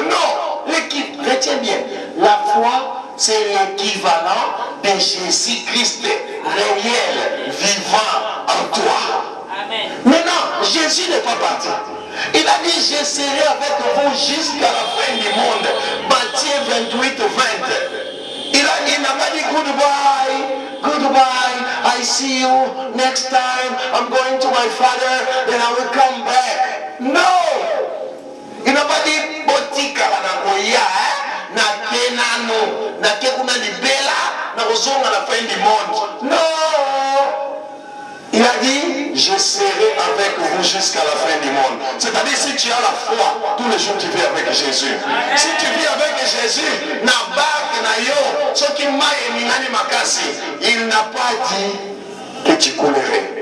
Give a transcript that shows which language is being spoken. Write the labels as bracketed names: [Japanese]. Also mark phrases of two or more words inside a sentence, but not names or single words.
[French] Non, l'équipe, retiens bien. La foi, c'est l'équivalent de Jésus-Christ réel, vivant en toi. Amen. Maintenant, Jésus n'est pas parti. Il a dit, je serai avec vous jusqu'à la fin du monde. Matthieu 28, 20. Il n'a pas dit [English] goodbye, goodbye, I see you next time, I'm going to my father, then I will come back. No! [French] Il n'a pas dit, [Lingala] botika la nagoya, na kenano, na kekuna libela, na ozonga [French] la fin du monde. Non! Il a dit, je serai avec vous jusqu'à la fin du monde. C'est-à-dire, si tu as la foi, tous les jours tu vis avec Jésus. Si tu vis avec Jésus, il n'a pas dit que tu coulerais.